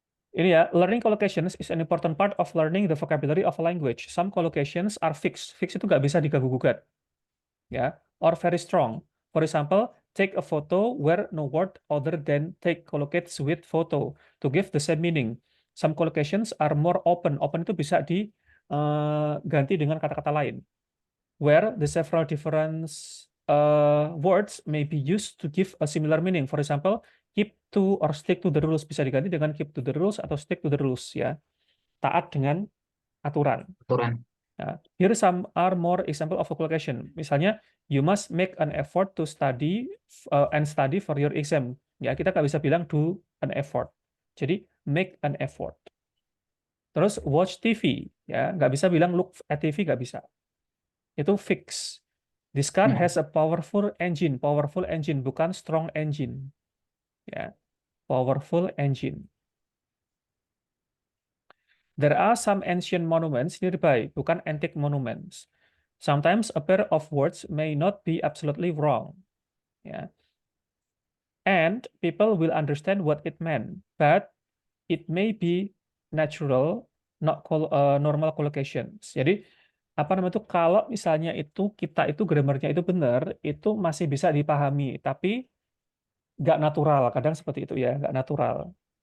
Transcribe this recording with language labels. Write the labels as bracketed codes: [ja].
[en] Ini ya, learning collocations is an important part of learning the vocabulary of a language. Some collocations are fixed. [id] Fixed itu nggak bisa diganggu-gugat, ya. [en] Or very strong. For example, take a photo where no word other than take collocates with photo to give the same meaning. Some collocations are more open. [id] Open itu bisa diganti dengan kata-kata lain. [en] Where the several different words may be used to give a similar meaning. For example, keep to or stick to the rules bisa diganti dengan keep to the rules atau stick to the rules ya. [id] Taat dengan aturan. Aturan. Ya. [en] Here some are more example of collocation. Misalnya, you must make an effort to study and study for your exam. [id] Ya, kita nggak bisa bilang do an effort. Jadi make an effort. Terus watch TV, ya nggak bisa bilang look at TV nggak bisa. Itu fix. This car Hmm. [en] has a powerful engine, bukan strong engine. [id] Ya, powerful engine. [en] There are some ancient monuments nearby, bukan antique monuments. Sometimes a pair of words may not be absolutely wrong. Ya. And people will understand what it meant, but it may be natural, not normal collocations. [id] Jadi apa namanya itu kalau misalnya itu kita itu grammarnya itu benar, itu masih bisa dipahami, tapi nggak natural. Kadang seperti itu ya, nggak natural.